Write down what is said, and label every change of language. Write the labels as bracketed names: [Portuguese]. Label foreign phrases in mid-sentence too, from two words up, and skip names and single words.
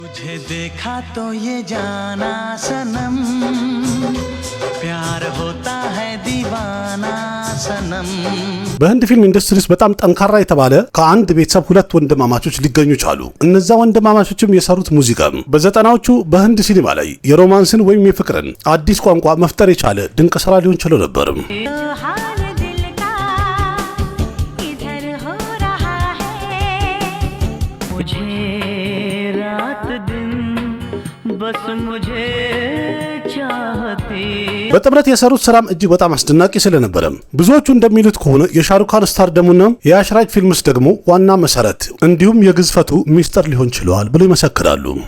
[Hindi] तुझे देखा तो ये जाना सनम प्यार होता है दीवाना सनम [Amharic] በህንድ ፊልም ኢንዱስትሪስ በጣም ጠንካራ የተባለ ከአንድ ቤተሰብ ሁለት ወንድማማቾች ሊገኙ ቻሉ። እነዛ ወንድማማቾችም የሰሩት ሙዚቃ በዘጠናዎቹ በህንድ ሲኒማ ላይ የሮማንስን ወይም የፍቅርን አዲስ ቋንቋ መፍጠር የቻለ ድንቅ ስራ ሊሆን ችሎ ነበር። በጥምረት የሰሩት ስራም እጅግ በጣም አስደናቂ ስለነበረ ብዙዎቹ እንደሚሉት ከሆነ የሻሩካን ስታር ደሙና የአሽራጅ ፊልምስ ደግሞ ዋና መሰረት እንዲሁም የግዝፈቱ ሚስጥር ሊሆን ችሏል ብለው ይመሰክራሉ።